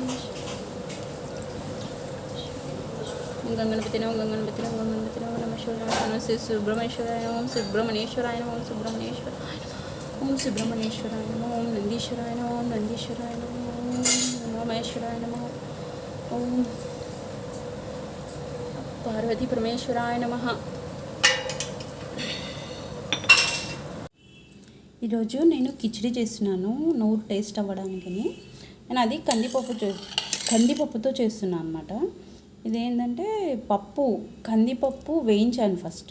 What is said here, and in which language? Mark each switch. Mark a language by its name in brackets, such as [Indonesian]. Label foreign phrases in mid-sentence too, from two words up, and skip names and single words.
[Sanskrit] ओम गंगणपति नमः. गंगणपति नमः. गंगणपति नमः. नमः शिवाय. नमः सुब्रह्मण्येश्वराय. ओम सुब्रह्मण्येश्वराय नमः. ओम सुब्रह्मण्येश्वराय. ओम सुब्रह्मण्येश्वराय नमः. ओम नंदीश्वराय नमः. ओम नंदीश्वराय नमः. ओम महेश्वराय नमः. ओम पार्वती परमेश्वराय नमः. [Telugu] ఈరోజు నేను కిచిడి చేస్తున్నాను నోరు టేస్ట్ అవ్వడానికని. నేను అది కందిపప్పుతో చేస్తున్నాను అనమాట. ఇదేంటంటే కందిపప్పు వేయించాను ఫస్ట్.